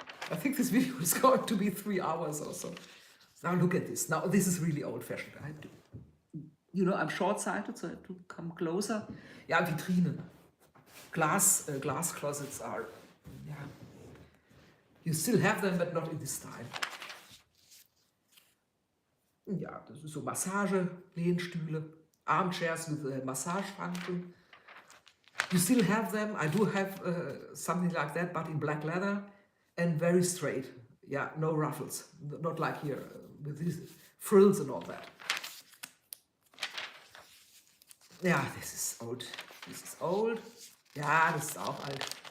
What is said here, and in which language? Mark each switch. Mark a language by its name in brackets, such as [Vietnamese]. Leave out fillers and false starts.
[English] I think this video is going to be 3 hours or so. Now look at this. Now this is really old-fashioned. I have to, I'm short-sighted, so I have to come closer. Yeah, Vitrinen. Glass closets are, yeah. You still have them, but not in this style. [German] Ja, das ist so Massage-Lehnstühle, [English] armchairs with a massage function. You still have them. I do have something like that, but in black leather and very straight. Yeah, no ruffles. Not like here with these frills and all that. Yeah, this is old. This is old. [German] Ja, das ist auch alt.